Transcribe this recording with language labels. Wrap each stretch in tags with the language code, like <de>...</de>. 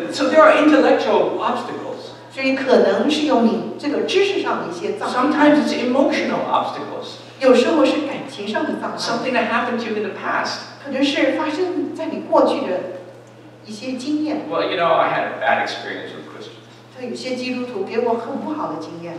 <en>So there are intellectual obstacles.</en> <zh>所以可能是有你这个知识上的一些障碍，</zh> <en>Sometimes it's emotional obstacles.</en> <zh>有时候是感情上的障碍，</zh> <en>Something that happened to you in the past.</en> <zh>可能是发生在你过去的一些经验。</zh> <en>Well, I had a bad experience with Christians.</en> <zh>像有些基督徒给我很不好的经验。</zh>